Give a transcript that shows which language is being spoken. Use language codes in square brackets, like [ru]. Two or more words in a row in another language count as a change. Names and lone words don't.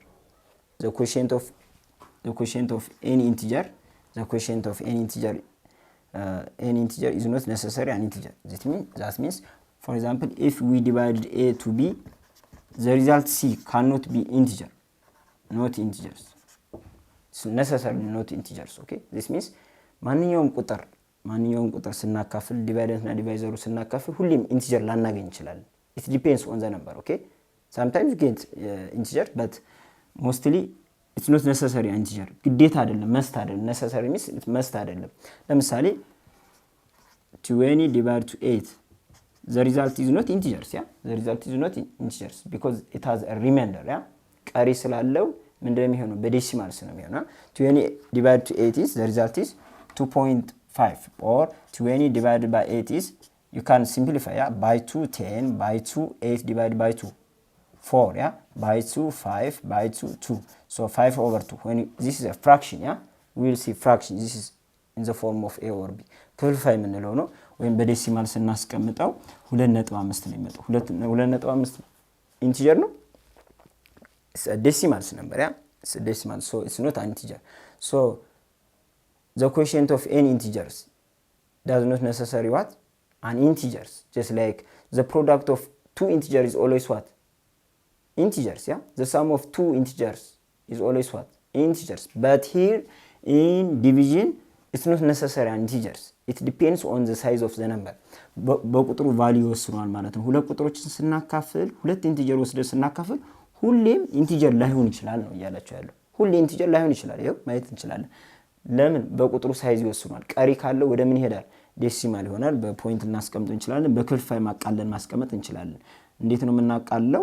[en] The quotient of any integer is not necessarily an integer. That means, for example, if we divided a to b, the result c cannot be integer, not integers. It's necessarily not integers, okay? This means [am] ማንኛውም ቁጥር ስናካፍል ዲቫይደንት እና ዲቫይዘሩ ስናካፍል ሁሌም ኢንቲጀር ላናገኝ እንችላለን። [en] it depends on the number, okay? Sometimes you get integer, but mostly it's not necessary integer. [am] ግዴታ አይደለም፣ መስት አይደለም። [en] necessary means it must [am] አይደለም። ለምሳሌ [en] 20 divided to 8, the result is not integers, yeah? The result is not integers, because it has a remainder, yeah? [am] ቀሪ ስላለው ምንድነው የሚሆነው? በዴሲማልስ ነው የሚሆነው። [en] 20 divided to 8 is, the result is 2.5, or 20 divided by 8 is, you can simplify, yeah? By 2 10, by 2 8 divided by 2 4, yeah? By 2 5, by 2 2. So 5/2. When this is a fraction, yeah? We will see fraction. This is in the form of a or b. [am] ክፍልፋይ የምንለው ነው። ወይም በዴሲማል ስናስቀምጠው 2.5 ነው የሚመጣው። 2.5 ኢንቲጀር ነው። [en] It's a decimal number, yeah? It's a decimal, so it's not an integer. So the quotient of any integers does not necessarily what? An integers. Just like the product of two integers is always what? Integers, yeah? The sum of two integers is always what? Integers. But here in division, it's not necessarily an integers. It depends on the size of the number. [am] በቁጥሩ ቫልዩ ወስኗል ማለት ነው። ሁለት ቁጥሮችን ስናካፍል፣ ሁለት ኢንቲጀር ወስደን ስናካፍል ሁሌም ኢንቲጀር ላይሆን ይችላል ነው እያላችሁ ያለው። ሁሌ ኢንቲጀር ላይሆን ይችላል። ይሄው ማየት እንችላለን። ለምን? በቁጥሩ ሳይዝ ይወስኗል። ቀሪ ካለው ወደ ምን ይሄዳል? ዴሲማል ይሆናል። በፖይንት እናስቀምጥ እንችላለን። በክፍልፋይ ማቃለል ማስቀመጥ እንችላለን። እንዴት ነው የምናቃለው?